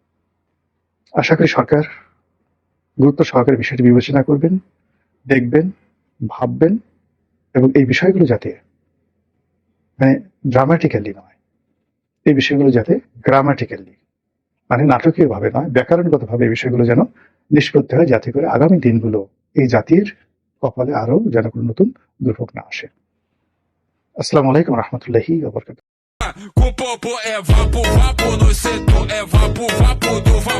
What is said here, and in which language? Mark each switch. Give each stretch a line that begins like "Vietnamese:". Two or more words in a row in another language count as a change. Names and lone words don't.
Bangla: আশা করি সরকার গুরুত্ব সহকারে বিষয়টি বিবেচনা করবেন, দেখবেন, ভাববেন এবং এই বিষয়গুলো যাতে মানে ড্রামাটিক্যালি নয়, এই বিষয়গুলো যাতে গ্রামাটিক্যালি মানে নাটকীয় ভাবে নয়, ব্যাকরণগত ভাবে এই বিষয়গুলো যেন নিষ্পত্তি হয়, যাতে করে আগামী দিনগুলো এই জাতির কপালে আরো যেন কোনো নতুন দুর্ভোগ না আসে।
Arabic: السلام عليكم ورحمة الله وبركاته.
Portuguese: Com popô é vapo, vapo no setor, é vapo, vapo do vapo.